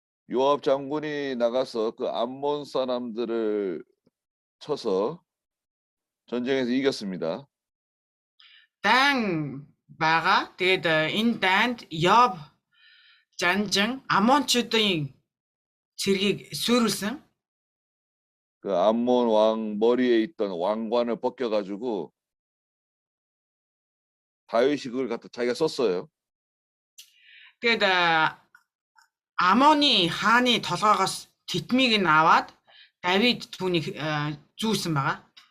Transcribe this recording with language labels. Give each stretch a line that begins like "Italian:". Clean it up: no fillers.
Korean: 요압 장군이 나가서 그 암몬 사람들을 쳐서 전쟁에서 이겼습니다. Дан байгаа.
Mongolian: Тэгээд энэ дайнд Йоб жанжин Амончуудын цэргийг сүйрүүлсэн.
Korean: 그 암몬 왕 머리에 있던 왕관을 벗겨가지고 다윗이 그걸 갖다 자기가 썼어요.
Mongolian: Тэгээд Амоны хааны толгоогоос титмийг нь аваад Давид түүнийг зүүсэн байгаа.